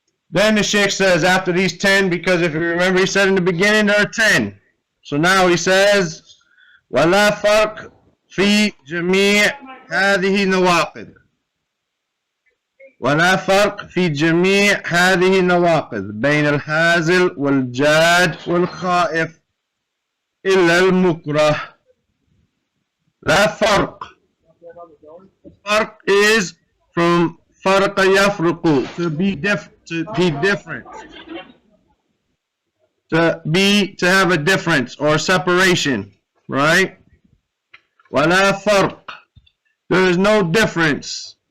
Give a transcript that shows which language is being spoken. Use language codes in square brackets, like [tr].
[en] Then the Sheikh says after these 10, because if you remember he said in the beginning there are 10. So now he says [ar] وَلَا فَرْقْ فِي جَمِيعِ هَذِهِ نَوَاقِدْ ولا فرق في جميع هذه النواقض بين الهازل والجاد والخائف إلا المكره. لا فرق. [en] Farq is from [ar] فرق يفرق, [en] to be different, to have a difference or separation, right? [ar] ولا فرق. [en] There is no difference.